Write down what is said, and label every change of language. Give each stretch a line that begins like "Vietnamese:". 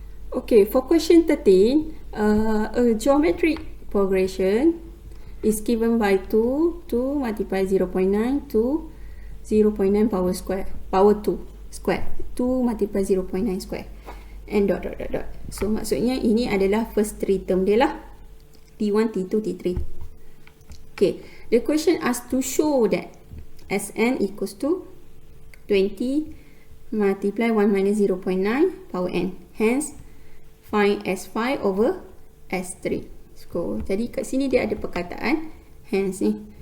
English: Okay, for question 13, a geometric progression is given by 2 multiply 0.9 to 0.9 power 2 square, 2 multiply 0.9 square, and dot.
Malay: So maksudnya ini adalah
English: first 3 term
Malay: dia lah, T1, T2, T3.
English: Okay, the question asks to show that Sn equals to 20 multiply 1 minus 0.9 power n. Hence, find S5 over S3.
Malay: So, jadi kat sini dia ada perkataan hence ni.